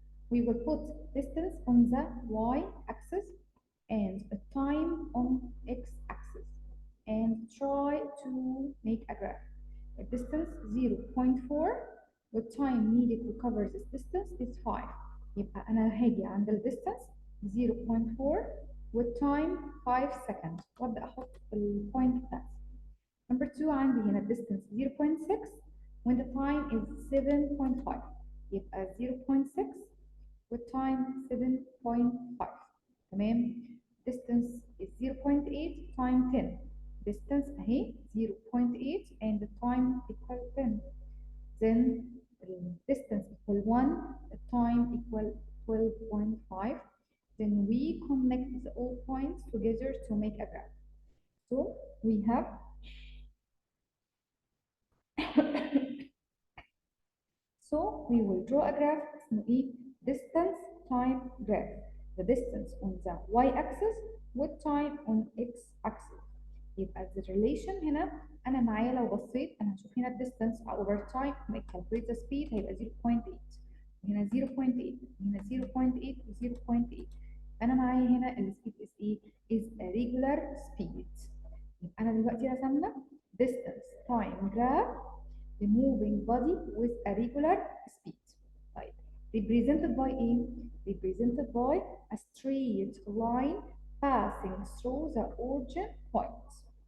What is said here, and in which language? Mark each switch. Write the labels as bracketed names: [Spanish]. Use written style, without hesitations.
[English] We will put distance on the y-axis and time on x-axis and try to make a graph. The distance 0.4 والtime needed to cover this distance is 5. [Arabic] يبقى أنا هاجي عند الديستانس 0.4 والtime 5 seconds وأبدأ أحط البوينت بتاعتي. [English] Number 2 [Arabic] عندي هنا [English] distance 0.6 when the time is 7.5 يبقى 0.6 والtime 7.5 تمام. distance is 0.8 time 10 distance اهي 0.8 and the time equal 10 then the distance equal 1 the time equal 12.5 then we connect the all points together to make a graph. So we have so we will draw a graph [Arabic] اسمه ايه [English] distance time graph. The distance on the y-axis with time on x-axis. [Arabic] يبقى the relation هنا أنا معايا لو بصيت أنا هشوف هنا [English] distance over time [Arabic] لما [English] calculate the speed [Arabic] هيبقى 0.8 هنا 0.8 هنا 0.8 و 0.8. أنا معايا هنا السبيد is إيه؟ [English] is a regular speed. [Arabic] يبقى أنا دلوقتي رسمنا [English] distance time graph the moving body with a regular speed. طيب represented by ايه؟ represented by a straight line passing through the origin point.